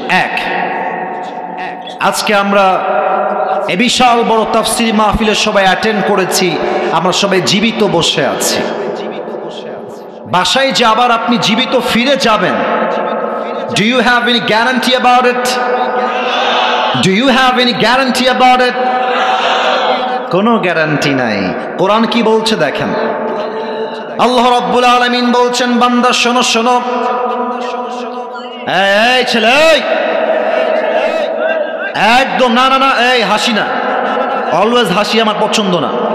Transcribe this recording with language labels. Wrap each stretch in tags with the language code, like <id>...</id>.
<bn>এক, আজকে আমরা এই বিশাল বড় তাফসীর মাহফিলে সবাই অ্যাটেন্ড করেছি, আমরা সবাই জীবিত বসে আছি। বাসায় যে আবার আপনি জীবিত ফিরে যাবেন, do you have any guarantee about it?</bn> <en>Do you have any guarantee about it?</en> <bn>কোনো গ্যারান্টি নাই। কোরআন কি বলছে দেখেন, আল্লাহ রাব্বুল আলামিন বলছেন, বান্দা শোনো শোনো। এই ছেলে, একদম না না না, এই হাসি না, অলওয়েজ হাসি আমার পছন্দ না।</bn>